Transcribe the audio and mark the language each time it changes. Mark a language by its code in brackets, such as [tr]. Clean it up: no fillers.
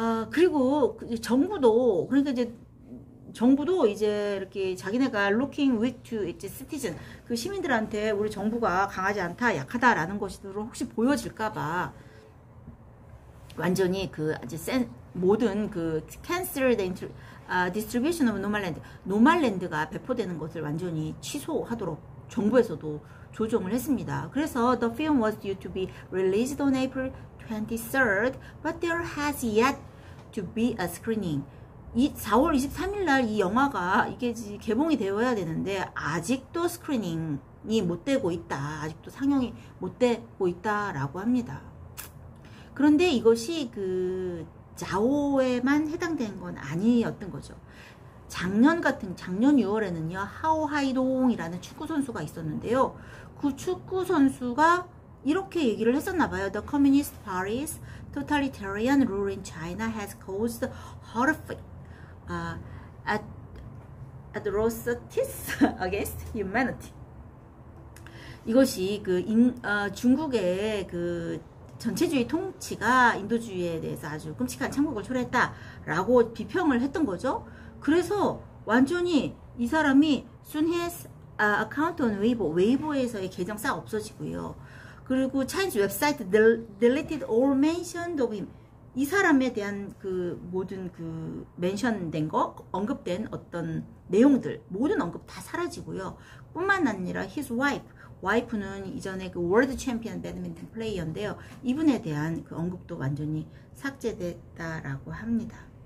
[ko] 그리고 정부도, 그러니까 이제 정부도 이제 이렇게 자기네가 [en] looking weak to its citizen, [ko] 그 시민들한테 우리 정부가 강하지 않다, 약하다라는 것으로 혹시 보여질까봐 완전히 그 이제 모든 그 [en] cancel the distribution of [ko] 노말랜드가 배포되는 것을 완전히 취소하도록 정부에서도 조정을 했습니다. [en] 그래서 the film was due to be released on April 23rd, but there has yet to be a screening. [ko] 4월 23일 날 이 영화가 이게 개봉이 되어야 되는데 아직도 스크리닝이 못 되고 있다. 아직도 상영이 못 되고 있다라고 합니다. 그런데 이것이 그 자오에만 해당된 건 아니었던 거죠. 작년 6월에는요, 하오하이동이라는 축구 선수가 있었는데요. 그 축구 선수가 이렇게 얘기를 했었나봐요. [en] The Communist Party's totalitarian rule in China has caused horrific atrocities against humanity. [ko] 이것이 그 중국의 그 전체주의 통치가 인도주의에 대해서 아주 끔찍한 참국을 초래했다라고 비평을 했던 거죠. 그래서 완전히 이 사람이 순히스 [en] account on [ko] 웨이보에서의 계정 싹 없어지고요. 그리고 [en] Chinese 웹사이트 deleted all mentioned of him. [ko] 이 사람에 대한 그 모든 그 멘션된 거, 언급된 어떤 내용들, 모든 언급 다 사라지고요. 뿐만 아니라 his 와이프는 이전에 그 월드 챔피언 배드민턴 플레이어인데요. 이분에 대한 그 언급도 완전히 삭제됐다라고 합니다.